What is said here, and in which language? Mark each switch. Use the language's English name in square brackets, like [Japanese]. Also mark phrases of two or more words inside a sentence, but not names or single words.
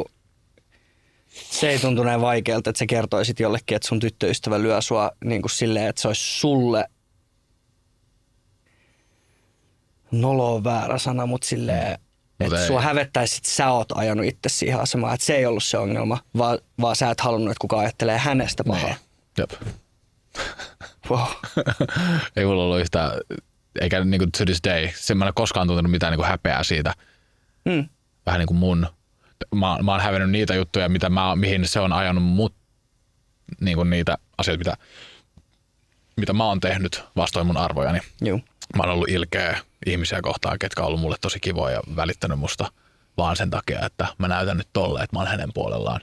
[Finnish] Se ei tuntu näin vaikealta, että sä kertoisit jollekin, että sun tyttöystävä lyö sua niin kuin silleen, että se olisi sulle nolo on väärä sana, mutta silleen, että sua hävettäisi, että sä oot ajanut itse siihen asemaan, että se ei ollut se ongelma, vaan sä et halunnut, että kukaan ajattelee hänestä pahaa. Jep. [English] Wow. [Finnish] Ei mulla ollut yhtään, eikä niin kuin [English] to this day, [Finnish] mä en ole koskaan tuntunut mitään niin kuin häpeää siitä. Vähän niin kuin mun. Mä oon hävennyt niitä juttuja, mihin se on ajanut mut, niin kuin niitä asioita, mitä mä oon tehnyt vastoin mun arvojani. Juu. Mä oon ollut ilkeä ihmisiä kohtaan, ketkä on ollut mulle tosi kivoja ja välittänyt musta vaan sen takia, että mä näytän nyt tolle, että mä oon hänen puolellaan.